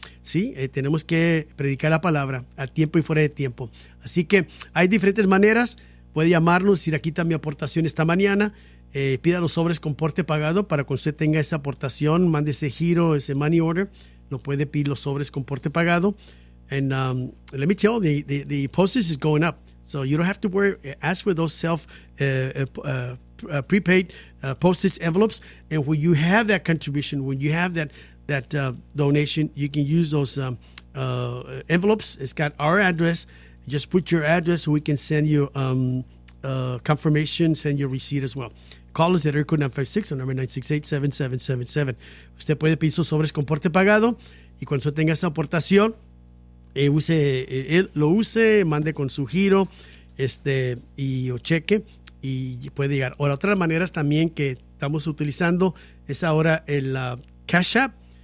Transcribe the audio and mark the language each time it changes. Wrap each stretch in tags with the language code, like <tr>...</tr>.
<es>Sí, tenemos que predicar la palabra a tiempo y fuera de tiempo. Así que hay diferentes maneras. Puede llamarnos, decir, aquí está mi aportación esta mañana. Pida los sobres con porte pagado para que usted tenga esa aportación, mande ese giro, ese money order. Lo puede pedir los sobres con porte pagado.</es> <en>And let me tell you, the postage is going up, so you don't have to worry. Ask for those self prepaid postage envelopes, and when you have that contribution, when you have that donation, you can use those envelopes. It's got our address. Just put your address, so we can send you confirmation, send your receipt as well. Call us at Aircode 956 on number 968-7777.</en> <es>Usted puede pedir sus sobres con porte pagado y cuando tenga esa aportación, lo use, mande con su giro y o cheque y puede llegar. Ahora, otras maneras también que estamos utilizando es ahora el Cash App.</es>